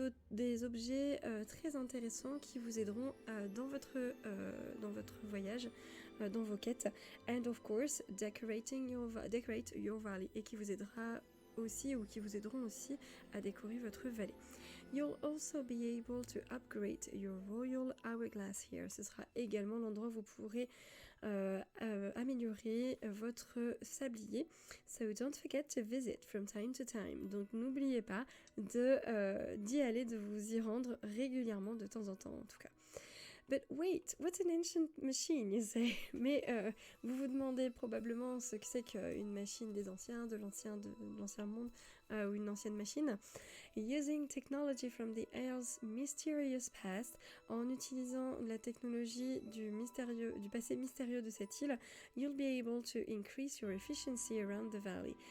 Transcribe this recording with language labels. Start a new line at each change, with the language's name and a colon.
French: Des objets très intéressants qui vous aideront dans votre voyage, dans vos quêtes.
English: And of course, decorate your valley,
French: et qui vous aidera aussi, ou qui vous aideront aussi à décorer votre vallée.
English: You'll also be able to upgrade your royal hourglass here.
French: Ce sera également l'endroit où vous pourrez améliorer votre sablier.
English: So don't forget to visit from time to time.
French: Donc n'oubliez pas d'y aller, de vous y rendre régulièrement, de temps en temps en tout cas.
English: But wait, what's an ancient machine, you say?
French: Mais vous vous demandez probablement ce que c'est qu'une machine des anciens, de l'ancien monde, ou une ancienne machine.
English: Using technology from the Isle's mysterious past,
French: en utilisant la technologie du passé mystérieux de cette île,
English: you'll be able to increase your efficiency around the valley.